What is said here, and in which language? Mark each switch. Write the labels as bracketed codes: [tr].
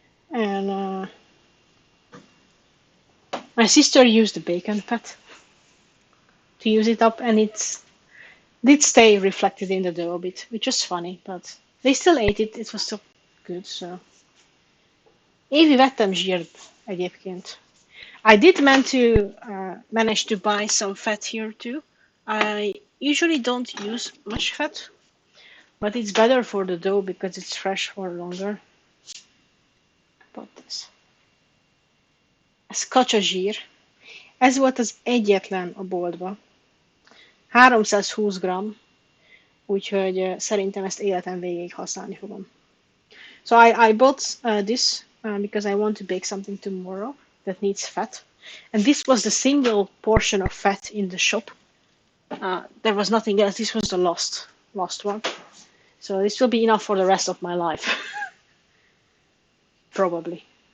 [en] And my sister used the bacon fat to use it up, and it did stay reflected in the dough a bit, which was funny, but they still ate it. It was still good, so. [hu] Évi, vettem zsírt egyébként. [en] I did manage to buy some fat here too. I usually don't use much fat, but it's better for the dough because it's fresh for longer. Put this. [hu] Ez kacsazsír. Ez volt az egyetlen a boltban. 320 g, úgyhogy szerintem ezt életem végéig használni fogom. [en] So I bought this because I want to bake something tomorrow that needs fat. And this was the single portion of fat in the shop. There was nothing else. This was the last one. So this will be enough for the rest of my life. Probably.